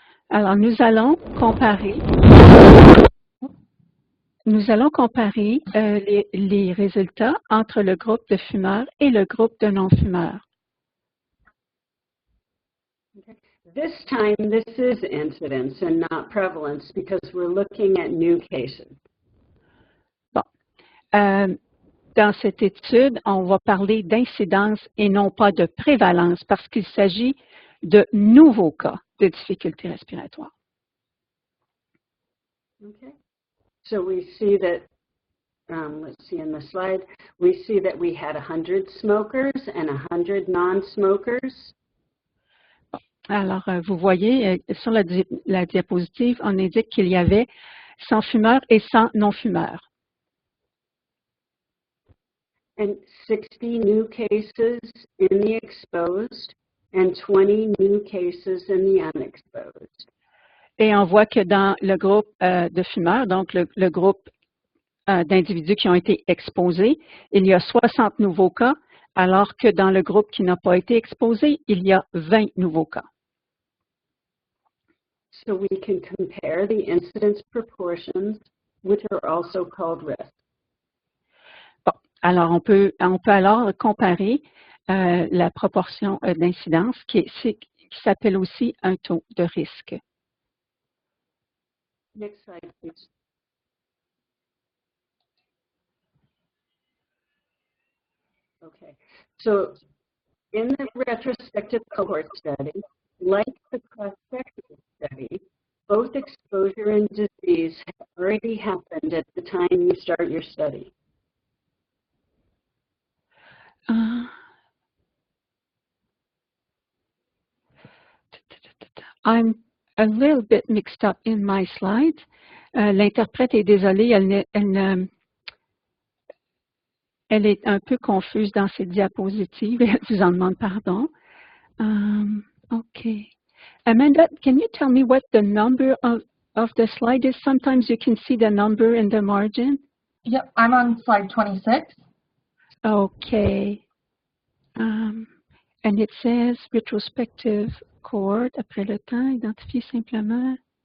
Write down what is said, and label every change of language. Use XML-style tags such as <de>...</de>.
<fr>Alors, nous allons comparer les résultats entre le groupe de fumeurs et le groupe de non-fumeurs.</fr> <en>Okay. This time, this is incidence and not prevalence because we're looking at new cases.</en> <fr>Bon. Dans cette étude, on va parler d'incidence et non pas de prévalence parce qu'il s'agit de nouveaux cas de difficultés respiratoires.</fr> <en>Okay. So we see that, let's see in the slide, we see that we had 100 smokers and 100 non-smokers.</en> <fr>Alors, vous voyez, sur la diapositive, on indique qu'il y avait 100 fumeurs et 100 non-fumeurs.</fr> <en>And 60 new cases in the exposed and 20 new cases in the unexposed.</en> <fr>Et on voit que dans le groupe de fumeurs, donc le groupe d'individus qui ont été exposés, il y a 60 nouveaux cas, alors que dans le groupe qui n'a pas été exposé, il y a 20 nouveaux cas.</fr> <en>So we can compare the incidence proportions, which are also called risk.</en> <fr>Bon, alors on peut alors comparer la proportion d'incidence qui s'appelle aussi un taux de risque.</fr> <en>Next slide, please. Okay, so in the retrospective cohort study, like the prospective study, both exposure and disease have already happened at the time you start your study. I'm a little bit mixed up in my slides.</en> <fr>L'interprète est désolée, elle est un peu confuse dans ses diapositives et elle vous en demande pardon.</fr> <en>Okay. Amanda, can you tell me what the number of the slide is? Sometimes you can see the number in the margin. Yep, I'm on slide 26. Okay. And it says retrospective cohort,</en> <fr>après le temps, identifier simplement.</fr>